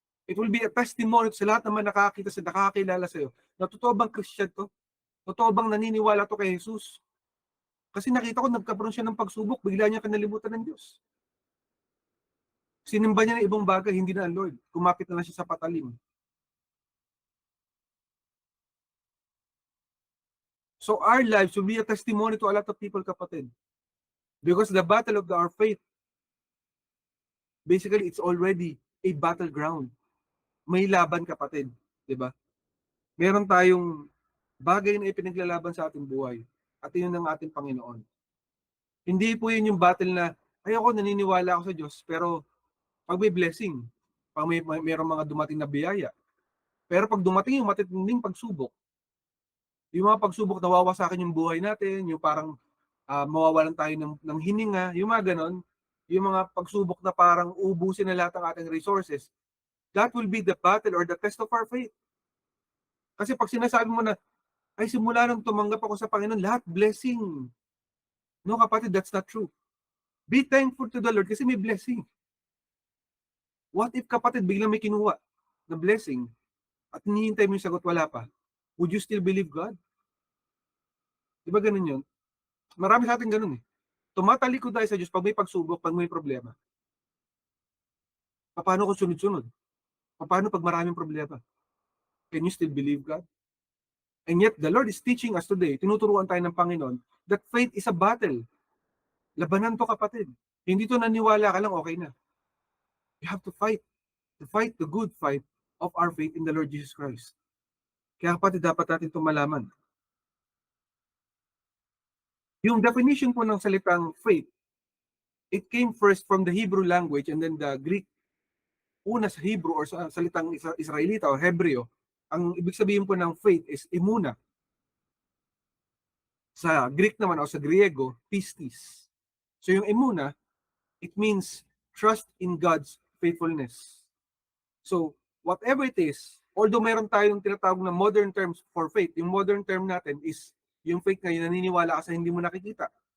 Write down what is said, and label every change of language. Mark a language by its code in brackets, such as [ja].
[en] It will be a testimony [tl] sa lahat naman nakakita sa nakakakilala sa iyo. Na totoo bang Christian to? Totoo bang naniniwala to kay Jesus? Kasi nakita ko nagkaroon siya ng pagsubok, bigla niya kinalimutan ng Diyos. Sinimba niya ng ibang bagay, hindi na ang Lord. Kumapit na lang siya sa patalim. [en] So our lives will be a testimony to a lot of people, kapatid. Because the battle of our faith, basically, it's already a battleground. [tl] May laban, kapatid. Diba? Meron tayong bagay na ipinaglalaban sa ating buhay. At yun ang ating Panginoon. Hindi po yun yung battle na, ay ako naniniwala ako sa Diyos, pero pag may blessing, pag mayroong mga dumating na biyaya, pero pag dumating yung matitinding pagsubok, yung mga pagsubok nawawasakin yung buhay natin, yung parang mawawalan tayo ng hininga, yung mga ganon, yung mga pagsubok na parang ubusin na lahat ng ating resources, [en] that will be the battle or the test of our faith. [tl] Kasi pag sinasabi mo na, ay simula nang tumanggap ako sa Panginoon, lahat blessing. [en] No, kapatid, that's not true. Be thankful to the Lord [tl] kasi may blessing. [en] What if, kapatid, [tl] biglang may kinuha na blessing at hinihintay mo yung sagot, wala pa? [en] Would you still believe God? [tl] Di ba ganun yun? Marami sa atin ganun eh. Tumatalikod tayo sa Diyos pag may pagsubok, pag may problema. Paano kung sunod-sunod? Paano pag maraming problema? [en] Can you still believe God? And yet, the Lord is teaching us today, [tl] tinuturuan tayo ng Panginoon, [en] that faith is a battle. [tl] Labanan to, kapatid. Hindi to naniwala ka lang, okay na. [en] You have to fight. to fight the good fight of our faith in the Lord Jesus Christ. [tl] Kaya kapatid, dapat natin itong malaman. Yung definition po ng salitang faith, [en] it came first from the Hebrew language and then the Greek. [tl] Una sa Hebrew or sa salitang Israelita o Hebreo, ang ibig sabihin po ng faith is emuna. Sa Greek naman o sa Griego, pistis. [en] So yung emuna, it means trust in God's faithfulness. So whatever it is, although [tl] meron tayong tinatawag na modern terms for faith, yung modern term natin is yung faith ngayon, naniniwala ka sa hindi mo nakikita.